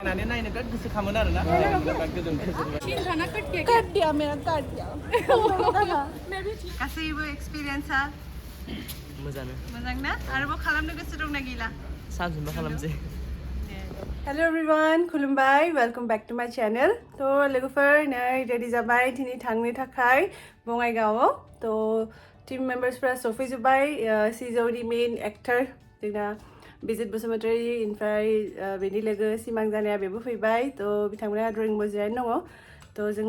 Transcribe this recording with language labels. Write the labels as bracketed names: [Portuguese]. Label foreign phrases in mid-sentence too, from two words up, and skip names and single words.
[Bodo] नायनो नायनो बिराद गोसो खामोन आरो ना [Hindi] काट दिया मेरा काट दिया [Bodo] गासैबो एक्सपिरियेन्सआ मोजां ना आरोबाव खालामनो गोसो दंना गैला सानजुनबा खालामसै [English] hello everyone [Bodo] खुलुमबाय [English] welcome back to my channel [Bodo] तो लोगोफोर नै रेडी जाबाय दिनै थांनो थाखाय बङाइगावआव तो [English] team membersफोरा [Bodo] सफैजोब्बाय सिजौनि [English] main actor [Bodo] जोंना बिजित बसुमतारी ओमफ्राय बेनि लोगो सिमां जानाया बेबो फैबाय तो बिथांमोना ड्रइं बर्ड जिरायना दङ तो जों